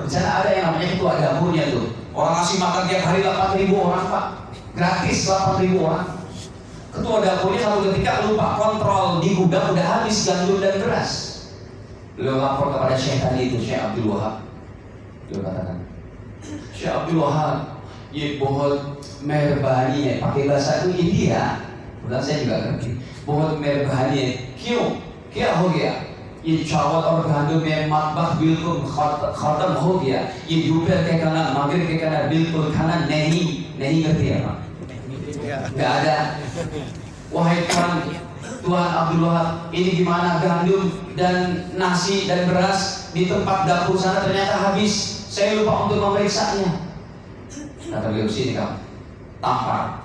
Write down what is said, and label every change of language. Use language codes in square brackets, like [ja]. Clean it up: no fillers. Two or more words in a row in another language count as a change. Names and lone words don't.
[id] Di sana ada yang namanya ketua dapurnya tuh. Orang ngasih makan tiap hari 8.000 orang, Pak. Gratis 8.000 orang. Ketua dapurnya satu ketika lupa kontrol di gudang, udah habis gandum dan beras. Beliau lapor kepada Syekh tadi itu, Syekh Abdul Wahab. Beliau katakan, Syekh Abdul Wahab, [hi] ye बहुत मेहरबानी है, [id] pakai bahasa itu India. Udah saya juga ngerti. [hi] बहुत मेहरबानी है, क्यों? क्या हो गया? ये चावल और गंदम में मतबख बिल्कुल खत्म हो गया. ये दोपहर के खाना, मगरिब के खाना बिल्कुल खाना नहीं करती है, [id] Pak. Nggak ada. Wahai Tuhan Abdul Wahab, ini gimana gandum dan nasi dan beras di tempat dapur sana ternyata habis. Saya lupa untuk memeriksanya. Kata beliau, sini kamu, tampar.